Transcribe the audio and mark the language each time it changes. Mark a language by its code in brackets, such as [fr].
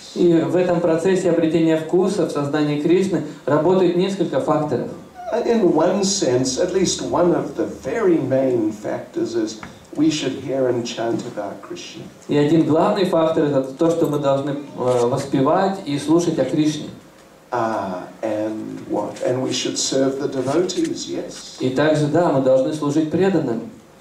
[ru] И в этом процессе обретения вкуса в сознании Кришны работают несколько факторов. [en] In one sense, at least one of the very main factors is we should hear and chant about Krishna. [ru] И один главный фактор это то, что мы должны воспевать и слушать о Кришне. [en] And what? And we should serve the devotees, yes. [ru] И также, да, мы должны служить преданным.